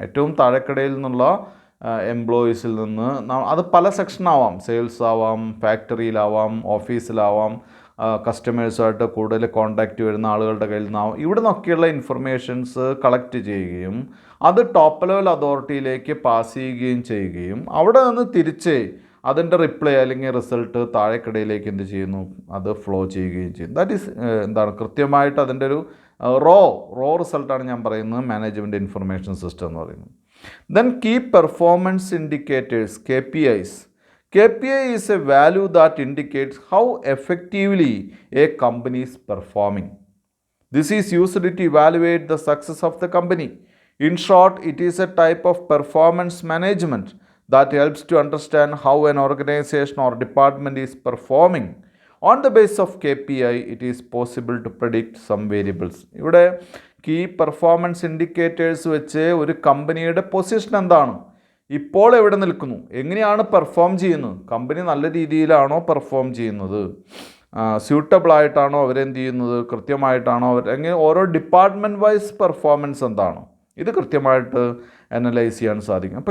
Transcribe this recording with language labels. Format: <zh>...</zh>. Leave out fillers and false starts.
<ml>ഏറ്റവും താഴെക്കടയിൽ നിന്നുള്ള എംപ്ലോയീസിൽ നിന്ന് അത് പല സെക്ഷനാവാം, സെയിൽസ് ആവാം, ഫാക്ടറിയിലാവാം, ഓഫീസിലാവാം, കസ്റ്റമേഴ്സുമായിട്ട് കൂടുതൽ കോണ്ടാക്റ്റ് വരുന്ന ആളുകളുടെ കയ്യിൽ നിന്നാവും, ഇവിടെ നിന്നൊക്കെയുള്ള ഇൻഫർമേഷൻസ് കളക്ട് ചെയ്യുകയും അത് ടോപ്പ് ലെവൽ അതോറിറ്റിയിലേക്ക് പാസ് ചെയ്യുകയും അവിടെ നിന്ന് തിരിച്ച് അതിൻ്റെ റിപ്ലൈ അല്ലെങ്കിൽ റിസൾട്ട് താഴെക്കിടയിലേക്ക് എന്ത് ചെയ്യുന്നു, അത് ഫ്ലോ ചെയ്യുകയും ചെയ്യും.</ml> <en>that is</en> <ml>കൃത്യമായിട്ട് അതിൻ്റെ ഒരു റോ റിസൾട്ടാണ് ഞാൻ പറയുന്നത് മാനേജ്മെൻറ്റ് ഇൻഫർമേഷൻ സിസ്റ്റം എന്ന് പറയുന്നത്.</ml> <en>Then key performance indicators, KPIs. KPI is a value that indicates how effectively a company is performing. This is used to evaluate the success of the company. In short, it is a type of performance management that helps to understand how an organization or department is performing. On the basis of KPI, it is possible to predict some variables.</en> <ml>ഇവിടെ key performance indicators വെച്ച് ഒരു കമ്പനിയുടെ position എന്താണ്, ഇപ്പോൾ എവിടെ നിൽക്കുന്നു, എങ്ങനെയാണ് perform ചെയ്യുന്നത്, കമ്പനി നല്ല രീതിയിലാണോ പെർഫോം ചെയ്യുന്നത്, സ്യൂട്ടബിളായിട്ടാണോ അവരെന്ത് ചെയ്യുന്നത്, കൃത്യമായിട്ടാണോ എങ്ങനെ ഓരോ ഡിപ്പാർട്ട്മെൻറ്റ് വൈസ് പെർഫോമൻസ് എന്താണോ, ഇത് കൃത്യമായിട്ട് അനലൈസ് ചെയ്യാൻ സാധിക്കും.</ml>